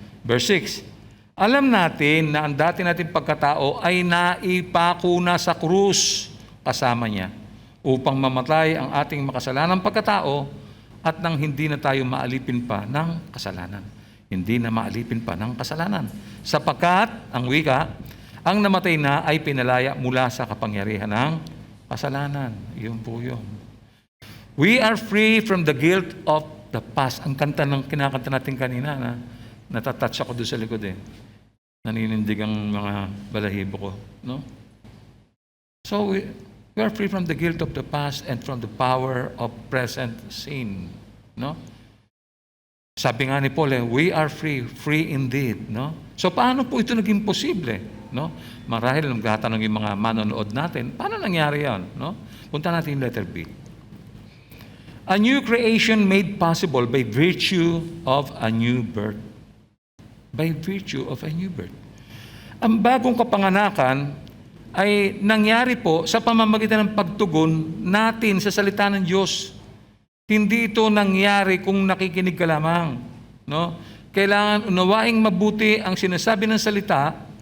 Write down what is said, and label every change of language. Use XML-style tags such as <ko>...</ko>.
<tl>Verse 6. Alam natin na ang dati nating pagkatao ay naipako na sa krus kasama niya upang mamatay ang ating makasalanang pagkatao at nang hindi na tayo maalipin pa ng kasalanan. Hindi na maalipin pa ng kasalanan. Sapagkat, ang wika, ang namatay na ay pinalaya mula sa kapangyarihan ng kasalanan. Yun po yun.</tl> <en>We are free from the guilt of the past.</en> <tl>Ang kanta ng kinakanta natin kanina, na natatouch ako doon sa likod eh. Naninindig ang mga balahibo ko. No?</tl> <en>So, we are free from the guilt of the past and from the power of present sin. No?</en> <tl>Sabi nga ni</tl> <en>Paul, we are free indeed. No?</en> <tl>So, paano po ito naging posible? No? Marahil nagtatanong yung mga manonood natin, paano nangyari yan? No? Punta natin yung letter B.</tl> <en>A new creation made possible by virtue of a new birth. By virtue of a new birth.</en> <tl>Ang bagong kapanganakan ay nangyari po sa pamamagitan ng pagtugon natin sa salita ng Diyos. Hindi ito nangyari kung nakikinig ka lamang. No? Kailangan unawaing mabuti ang sinasabi ng salita</tl>